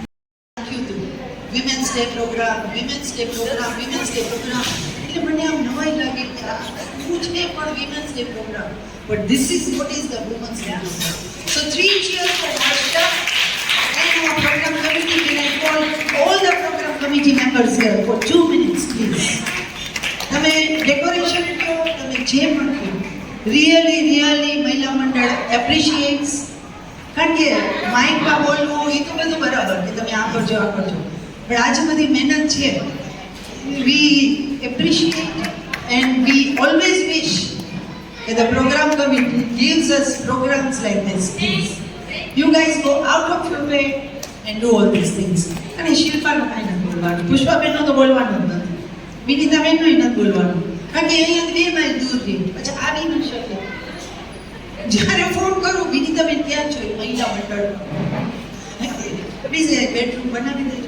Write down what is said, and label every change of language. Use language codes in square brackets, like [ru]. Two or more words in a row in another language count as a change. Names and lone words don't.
[en] Women's Day program, Women's Day program, Women's Day program. [gu] એટલે મને આમ નવાઈ લાગી કે આ શું છે પણ [en] Women's Day program. But this is what is the Women's Day program. So 3 cheers for Marsha and our program committee. Can I call all the program committee members here for 2 minutes, please? [gu] તમે ડેકોરેશન કહો, તમે જે પણ કહો, રિયલી મહિલા મંડળ એપ્રિશિએટ્સ. કારણ કે માઇકમાં બોલવું એ તો બધું બરાબર કે તમે આ કરજો પણ આ જે બધી મહેનત છે, [en] we appreciate and we always wish [gu] કે [en] the program committee gives us programs like this. Please, you guys go out of your way and do all these things. [gu] અને શિલ્પાનું કાંઈ નથી બોલવાનું, પુષ્પાબેનનું તો બોલવાનું જ નથી, વિનીતાબેનનું નથી બોલવાનું, કારણ કે અહીંયા 2 માઇલ દૂર રહી, પછી આવી ન શકે. જ્યારે ફોન કરું વિનીતાબેન ક્યાં છો, મહિલા મંડળ પ્લીઝ બેડરૂમ બનાવી દેજો.